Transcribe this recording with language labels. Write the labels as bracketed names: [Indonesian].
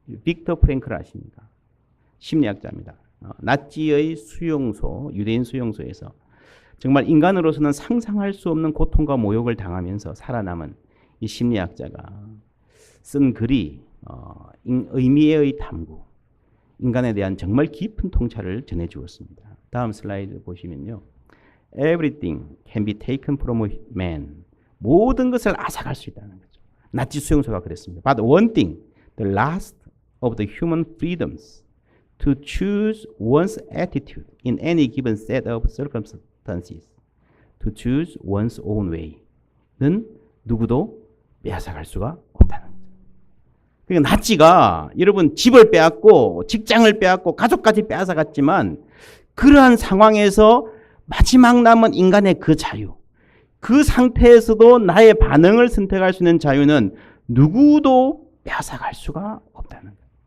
[Korean] 빅터 프랭클 아십니까? 심리학자입니다. 나치의 수용소, 유대인 수용소에서 정말 인간으로서는 상상할 수 없는 고통과 모욕을 당하면서 살아남은 이 심리학자가 쓴 글이 의미의 탐구, 인간에 대한 정말 깊은 통찰을 전해주었습니다. 다음 슬라이드 보시면요. [English] Everything can be taken from a man. [Korean] 모든 것을 앗아갈 수 있다는 거죠. 나치 수용소가 그랬습니다. [English] But one thing, the last of the human freedoms, to choose one's attitude in any given set of circumstances, to choose one's own way는 [Korean] 누구도 빼앗아갈 수가 없다는 거죠. 그러니까 나치가 여러분 집을 빼앗고 직장을 빼앗고 가족까지 빼앗아갔지만 그러한 상황에서 마지막 남은 인간의 그 자유, 그 상태에서도 나의 반응을 선택할 수 있는 자유는 누구도 빼앗아갈 수가 없다는 거예요.